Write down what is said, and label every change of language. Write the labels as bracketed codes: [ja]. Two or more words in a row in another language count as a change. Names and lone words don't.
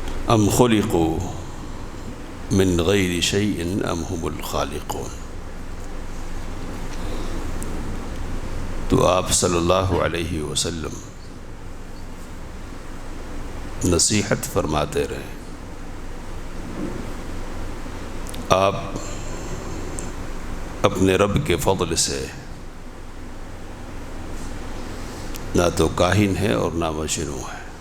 [ar] ام خلقوا من غیر شیء ام هم الخالقون۔ [ur] تو آپ صلی اللہ علیہ وسلم نصیحت فرماتے رہے۔ آپ اپنے رب کے فضل سے نہ تو کاہن ہے اور نہ مجنون ہے۔